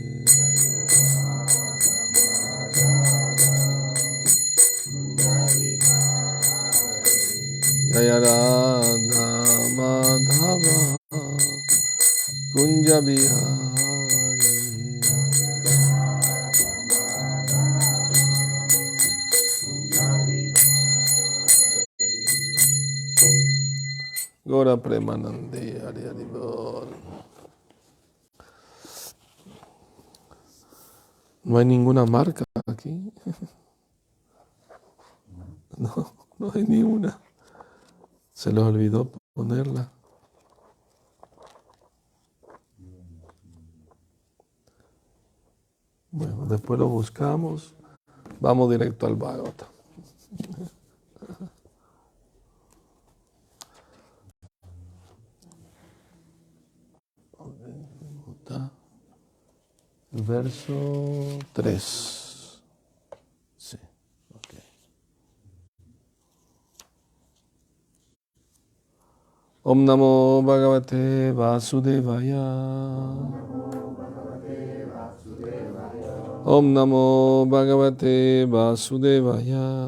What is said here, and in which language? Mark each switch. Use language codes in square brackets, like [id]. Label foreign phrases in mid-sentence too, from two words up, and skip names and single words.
[bn] জয় রাধা মাধব কুঞ্জ বিহারী গৌর প্রেমানন্দে হরি হরি বোল. [es] No hay ninguna marca aquí. No hay ni una. Se les olvidó ponerla. Bueno, después lo buscamos. Vamos directo al Bhagavata. Verso 3. Sí, ok. [sa] ॐ नमो भगवते वासुदेवाय. ॐ नमो भगवते वासुदेवाय.